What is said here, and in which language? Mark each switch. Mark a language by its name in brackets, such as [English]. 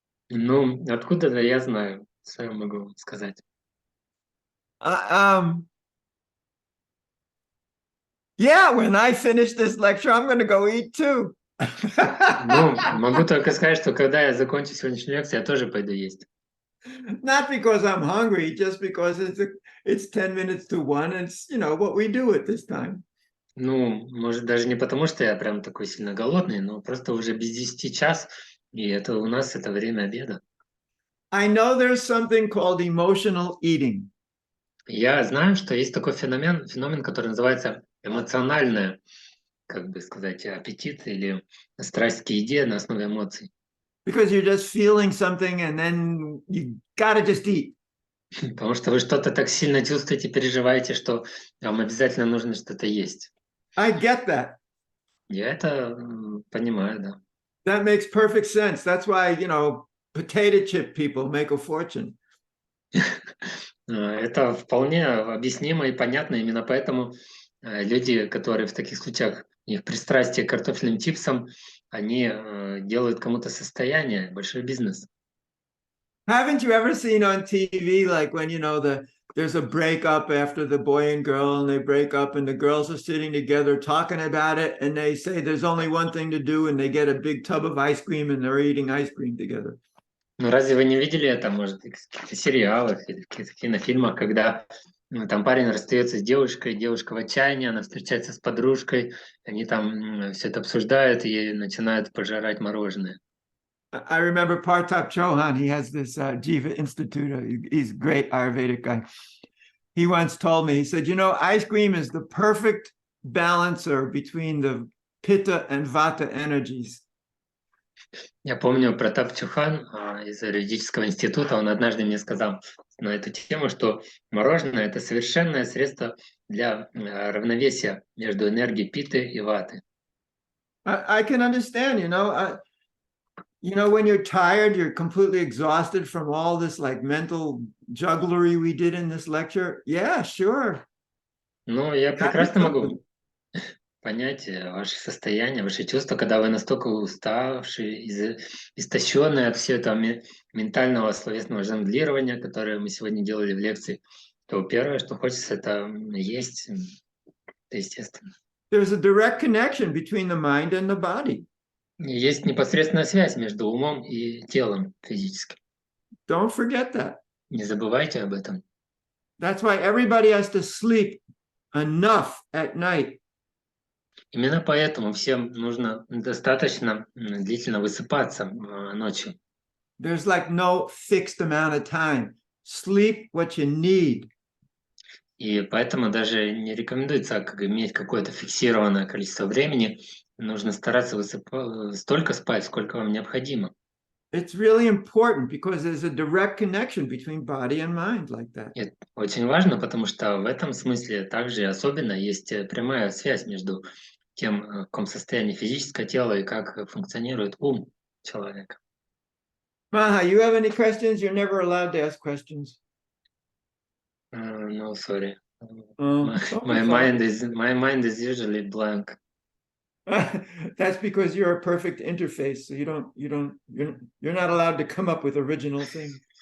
[Russian] Ну, откуда-то я знаю, что я могу сказать. [English] Yeah, when I finish this lecture, I'm going to go eat too. [Russian] Ну, могу только сказать, что когда я закончу сегодняшнюю лекцию, я тоже пойду есть. [English] Not because I'm hungry, just because it's 10 minutes to 1. It's, what we do at this time. [Russian] Ну, может, даже не потому, что я прям такой сильно голодный, но просто уже без 10 час, и это у нас это время обеда. [English] I know there's something called emotional eating. [Russian] Я знаю, что есть такой феномен, который называется эмоциональное, как бы сказать, аппетит или страсть к еде на основе эмоций. [English] Because you're just feeling something and then you gotta just eat. [Russian] Потому что вы что-то так сильно чувствуете, переживаете, что вам обязательно нужно что-то есть. [English] I get that. [Russian] Я это понимаю, да. [English] That makes perfect sense. That's why, potato chip people make a fortune. [Russian] Это вполне объяснимо и понятно. Именно поэтому люди, которые в таких случаях, у них пристрастие к картофельным чипсам, они делают кому-то состояние, большой бизнес. [English] Haven't you ever seen on TV, like when, there's a breakup after the boy and girl and they break up and the girls are sitting together talking about it and they say there's only one thing to do and they get a big tub of ice cream and they're eating ice cream together. [Russian] Ну, разве вы не видели это, может, в каких-то сериалах или в каких-то кинофильмах, когда там парень расстается с девушкой, девушка в отчаянии, она встречается с подружкой, они там все это обсуждают и начинают пожирать мороженое. [English] I remember Partap Chauhan, he has this Jiva Institute. He's a great Ayurvedic guy. He once told me, he said, ice cream is the perfect balancer between the pitta and vata energies. [Russian] Я помню про Чухан из юридического института, он однажды мне сказал на эту тему, что мороженое – это совершенное средство для равновесия между энергией питы и ваты. [English] I can understand, when you're tired, you're completely exhausted from all this like mental jugglery we did in this lecture. Yeah, sure. [Russian] Ну, я прекрасно могу понять ваше состояние, ваши чувства, когда вы настолько уставшие, истощенные от всего этого ментального словесного жонглирования, которое мы сегодня делали в лекции, то первое, что хочется, это есть, это естественно. [English] There's a direct connection between the mind and the body. [Russian] Есть непосредственная связь между умом и телом физическим. [English] Don't forget that. [Russian] Не забывайте об этом. [English] That's why everybody has to sleep enough at night. [Russian] Именно поэтому всем нужно достаточно длительно высыпаться ночью. [English] There's like no fixed amount of time. Sleep what you need. [Russian] И поэтому даже не рекомендуется иметь какое-то фиксированное количество времени. Нужно стараться столько спать, сколько вам необходимо. [English] It's really important because there's a direct connection between body and mind like that. [Russian] Это очень важно, потому что в этом смысле также особенно есть прямая связь между тем, в каком состоянии физическое тело и как функционирует ум человека. [English] Maha, you have any questions? You're never allowed to ask questions. No, sorry. Oh, My mind is usually blank. That's because you're a perfect interface. So you're not allowed to come up with original things.